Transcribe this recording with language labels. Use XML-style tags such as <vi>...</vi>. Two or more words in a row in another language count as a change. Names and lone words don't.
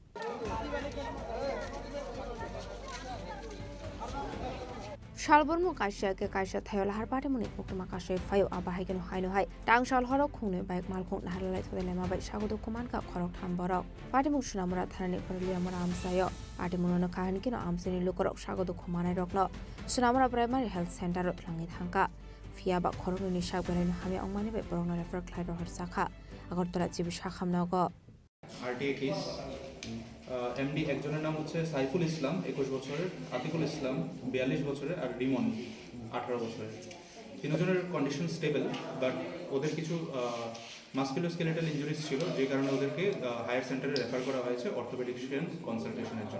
<trp>Shalbormo kaisha ke kaisha thayo lahar pati muni koktoma kashe phayo abahai keno haino hai tang shal horok khungne bike malkhong nahalai thode lema bai sagodo kuman ka khorok tham borok pati mung sunamura thanani korliya mura amsayo pati muno kahani keno amsini lukorok sagodo kumanai rokno sunamura</trp> <en>primary health center</en> <trp>ro thlangi thangka fia ba khorok ni sak bereno hami ongmani bai borokno refer khlai ro hor sakha agortala jibi sakham nogo</trp> <bn>RTA</bn> <en>case MD</en> <bn>একজনের নাম হচ্ছে সাইফুল ইসলাম 21 বছরের আতিকুল ইসলাম 42 বছরের আর রিমন 18 বছরের তিনজনের</bn> <en>condition stable but</en> <bn>ওদের কিছু</bn> <en>musculoskeletal injuries</en> <bn>ছিল যে কারণে ওদেরকে</bn> <en>higher centre</en> <bn>রেফার করা হয়েছে</bn> <en>orthopedician consultation</en> <bn>জন্য</bn>